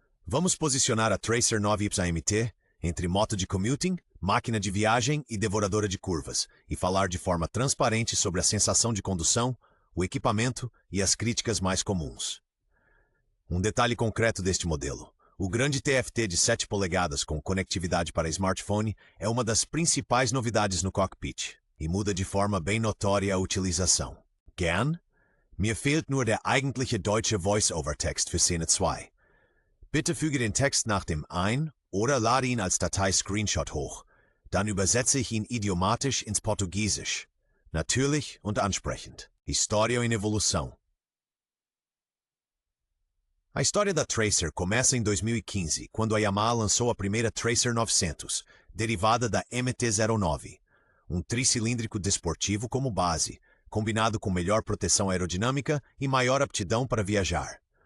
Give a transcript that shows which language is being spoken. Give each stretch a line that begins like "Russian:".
Portuguese: Vamos posicionar a Tracer 9 YAMT entre moto de commuting, máquina de viagem e devoradora de curvas, e falar de forma transparente sobre a sensação de condução, o equipamento e as críticas mais comuns. Um detalhe concreto deste modelo. O grande TFT de 7 polegadas com conectividade para smartphone é uma das principais novidades no cockpit, e muda de forma bem notória a utilização.
German: Gern? Mir fehlt nur der eigentliche deutsche Voice-Over-Text für Szene 2. Bitte füge den Text nach dem ein oder lade ihn als Datei-Screenshot hoch. Dann übersetze ich ihn idiomatisch ins Portugiesisch. Natürlich und ansprechend.
Portuguese: História em evolução. A história da Tracer começa em 2015, quando a Yamaha lançou a primeira Tracer 900, derivada da MT-09, um tricilíndrico desportivo como base, combinado com melhor proteção aerodinâmica e maior aptidão para viajar.